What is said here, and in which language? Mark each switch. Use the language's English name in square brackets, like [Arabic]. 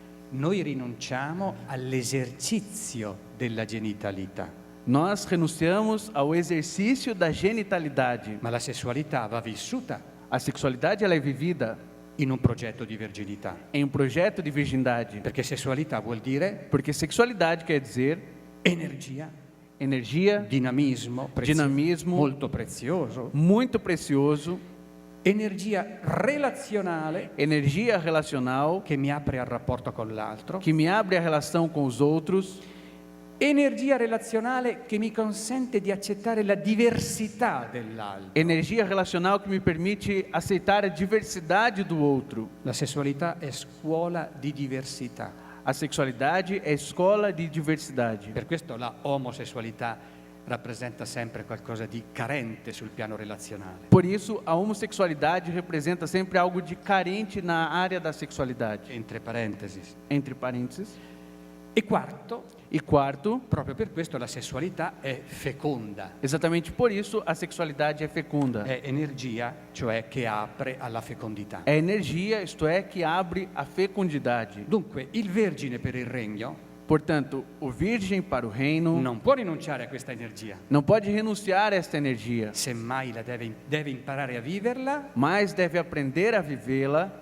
[Italian] Noi rinunciamo all'esercizio della genitalità, [Portuguese] Nós renunciamos ao exercício da genitalidade. [Italian] ma la sessualità va vissuta [Portuguese] A sexualidade ela é vivida [Italian] in un progetto di verginità, [Portuguese] em um projeto de virgindade. [Italian] perché sessualità vuol dire [Portuguese] Porque sexualidade quer dizer [Italian] energia, [Portuguese] energia, [Italian] dinamismo, [Portuguese] dinamismo, [Italian] molto prezioso, [Portuguese] muito precioso, [Italian] energia relazionale [Portuguese] energia relacional, [Italian] che mi apre al rapporto con l'altro, [Portuguese] que me abre a relação com os outros, [Italian] energia relazionale che mi consente di accettare la diversità dell'altro. [Portuguese] energia relacional que me permite aceitar a diversidade do outro. [Italian] La sessualità è scuola di diversità. [Portuguese] A sexualidade é escola de diversidade. [Italian] Per questo la omosessualità rappresenta sempre qualcosa di carente sul piano relazionale. [Portuguese] Por isso, a homossexualidade representa sempre algo de carente na área da sexualidade. Entre parentesi. Entre parênteses. [Italian] E quarto, [Portuguese] E quarto, [Italian] proprio per questo la sessualità è feconda, [Portuguese] exatamente por isso, a sexualidade é fecunda. [Italian] è energia, cioè che apre alla fecondità. [Portuguese] É energia, isto é, que abre a fecundidade. [Italian] Dunque, il vergine per il regno [Portuguese] Portanto, o virgem para o reino [Italian] non può rinunciare a questa energia, [Portuguese] não pode renunciar a esta energia, [Italian] semmai la deve imparare a viverla [Portuguese] mas deve aprender a vivê-la